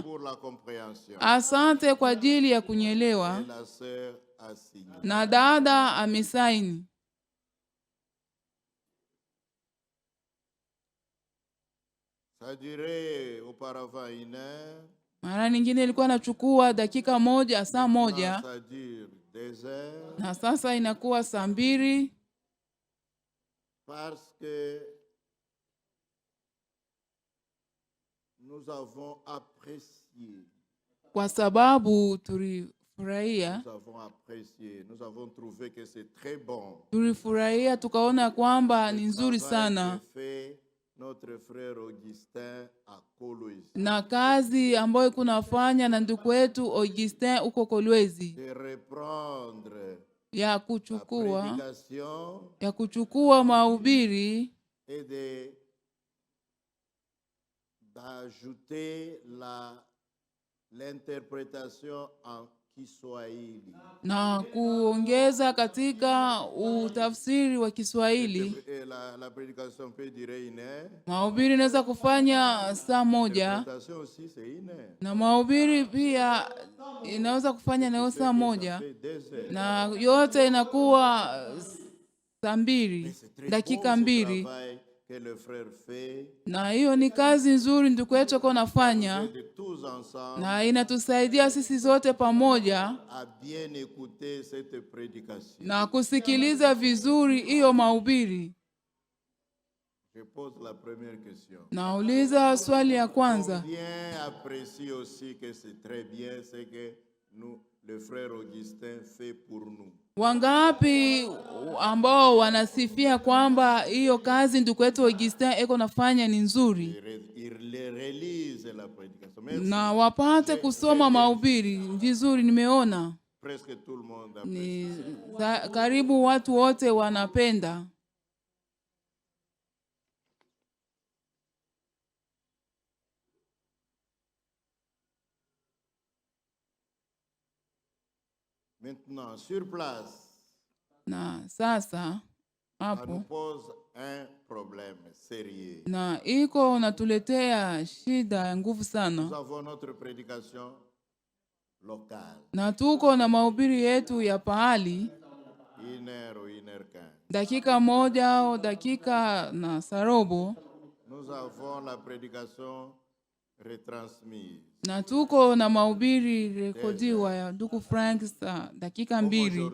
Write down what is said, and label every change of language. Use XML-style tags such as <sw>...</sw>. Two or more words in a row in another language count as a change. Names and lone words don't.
<sw>Asante kwa ajili ya kunyelewa, na dada amesaini. Mara nyingine ilikuwa nachukua dakika moja, saa moja, na sasa inakuwa saa 2.</sw> <fr>Parce que nous avons apprécié.</fr> <sw>Kwa sababu tulifurahia.</sw> <fr>Nous avons trouvé que c'est très bon.</fr> <sw>Tulifurahia, tukaona kwamba ni nzuri sana.</sw> <fr>Notre frère Augustin à Kolwezi.</fr> <sw>Na kazi ambayo kunafanya na ndugu wetu Augustin uko Kolwezi, ya kuchukua mahubiri</sw> <fr>d'ajouter l'interprétation en Kiswahili,</fr> <sw>na kuongeza katika utafsiri wa Kiswahili.</sw> <fr>La prédication peut durer 1 heure.</fr> <sw>Mahubiri inaweza kufanya saa 1, na mahubiri pia inaweza kufanya nayo saa 1, na yote inakuwa saa 2, dakika 2.</sw> <fr>que le frère fait,</fr> <sw>na hiyo ni kazi nzuri ndugu yetu ako nafanya,</sw> <fr>de tous ensemble</fr> <sw>na inatusaidia sisi zote pamoja</sw> <fr>à bien écouter cette prédication.</fr> <sw>na kusikiliza vizuri hiyo mahubiri.</sw> <fr>Je pose la première question.</fr> <sw>Nauliza swali ya kwanza.</sw> <fr>Bien apprécie aussi que c'est très bien ce que nous, le frère Augustin fait pour nous.</fr> <sw>Wangapi ambao wanasifia kwamba hiyo kazi ndugu yetu Augustin eko nafanya ni nzuri, na wapate kusoma mahubiri vizuri. Nimeona ni karibu watu wote wanapenda.</sw> <fr>Maintenant, sur place,</fr> <sw>na sasa hapo na iko natuletea shida ya nguvu sana, na tuko na mahubiri yetu ya pahali dakika moja au dakika na sarobo, na tuko na mahubiri rekodiwa ya ndugu Frank dakika 2.</sw>